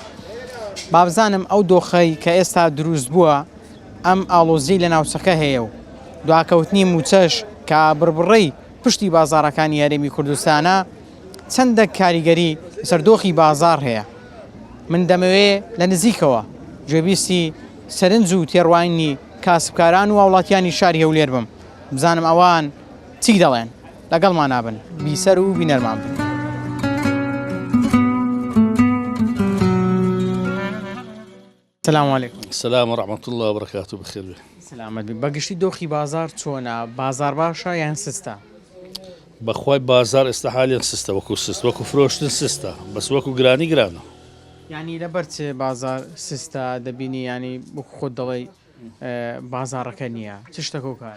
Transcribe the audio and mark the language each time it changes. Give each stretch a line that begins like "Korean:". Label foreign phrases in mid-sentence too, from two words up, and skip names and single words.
Central Kurdish: بابزانم ئەو دۆخەی کە ئێستا دروست بووە ئەم ئاڵۆزی لە ناوچەکە هەیە و دواکەوتنی موچەش کە بڕبڕەی پشتی بازاڕەکانی هەرێمی کوردستانە چەندە کاریگەری سەردۆخی بازار هەیە. من دەمەوێ لە نزیکەوە گوێبیستی سەرنج و تێڕوانینی کاسبکاران و وڵاتیانی شاری هەولێر بم، بزانم ئەوان چی دەڵێن. لەگەڵمان نابن، بیسەر و بینەرمان بن.
Arabic: السلام عليكم. السلام ورحمة الله وبركاته.
Central Kurdish: بخير بي. سلامت بی. بەگشتی دۆخی بازار چۆنە؟ بازار باشە یان سستە؟ بەخوای بازار ئێستا حالیان سستە، وەکو سست، وەکو فرۆشتن سستە، بەس وەکو گرانی گرانە. یعنی لەبەر چێ بازار سستە دەبینی، ینی وەکو خۆت دەڵێی بازارەکە نییە، چ شتێک و کارە؟